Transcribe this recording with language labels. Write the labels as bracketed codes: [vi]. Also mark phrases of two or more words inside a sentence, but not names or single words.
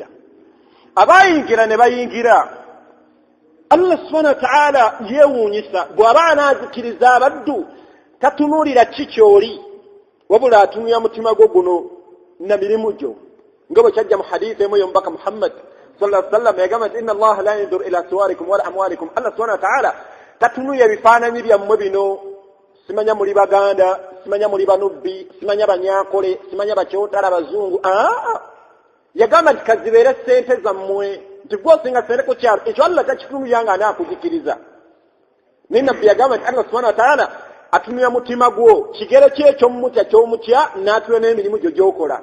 [lg] Abayingira ne bayingira. Allah [ar] subhanahu wa ta'ala [lg] yeewuunyisa bw'aba anaazikiriza abaddu tatunuulira ki kyoli wabula atunulira mutima gwo guno na mirimu gyo nga bwe kyajja mu hadiisi emu y'omubaka Muhammad [ar] sallallahu alaihi wasallam [lg] yagamba nti [ar] inna Allaha la yanzuru ila suwarikum wala amwalikum. [lg] Allah [ar] subhanahu wa ta'ala [lg] tatunulira ebifaananyi byammwe bino, simanya muli Baganda, simanya muli Banubbi, simanya Banyakole, simanya Bakyotala, Bazungu. Yagamba nti kazibeere ssente zammwe nti gwosinga ssente ku kyalo ekyo Allah takitunulira nga anaakuzikiriza. Naye nabbi yagamba nti Allah [ar] subhanahu wa ta'ala [lg] atunulira mutima gwo, kigere ki eky'omutya ky'omutya n'atula n'emirimu gyo gy'okola.